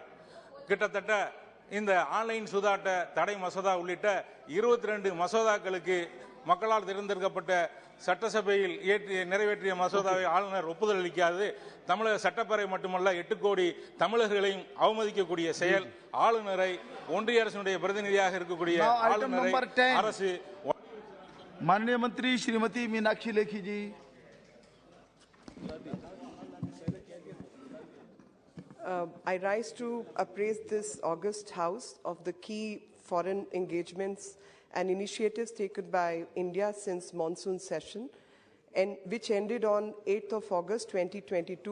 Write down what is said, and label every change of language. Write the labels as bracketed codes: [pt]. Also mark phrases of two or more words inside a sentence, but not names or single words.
[ta] கிட்டத்தட்ட இந்த ஆன்லைன் சூதாட்ட தடை மசோதா உள்ளிட்ட 22 மசோதாக்களுக்கு மக்களால் தேர்ந்தெடுக்கப்பட்ட சட்டசபையில் நிறைவேற்றிய மசோதாவை ஆளுநர் ஒப்புதல் அளிக்காது தமிழக சட்டப்பேரவை மட்டுமல்ல 8 கோடி தமிழர்களையும் அவமதிக்கக்கூடிய செயல். ஆளுநரை ஒன்றிய அரசினுடைய பிரதிநிதியாக இருக்கக்கூடிய ஆளுநரை அரசு [hi] माननीय मंत्री श्रीमती मीनाक्षी लेखी जी। [en] I rise to appraise this August House of the key foreign engagements and initiatives taken by India since monsoon session, and which ended on 8th of August 2022.